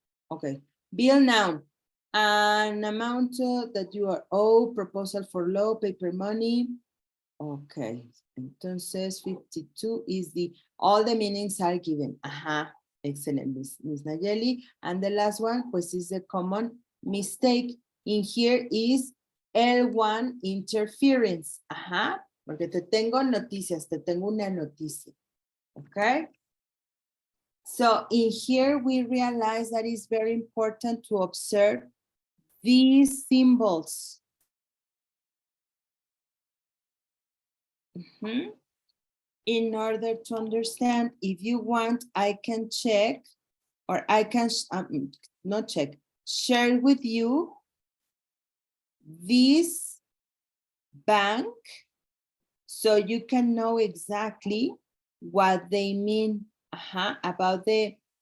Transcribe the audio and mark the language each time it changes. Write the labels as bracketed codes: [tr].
[en] Okay, bill noun. An amount that you are owed, proposal for law, paper money. Okay, entonces 52 is all the meanings are given. Ajá, excellent, Miss Nayeli. And the last one, pues is the common mistake. In here is L1 interference. [es] Ajá, porque te tengo noticias, te tengo una noticia. [en] Okay. So in here, we realize that it's very important to observe these symbols. In order to understand, if you want, I can check, or I can, not check, share with you this bank so you can know exactly what they mean about the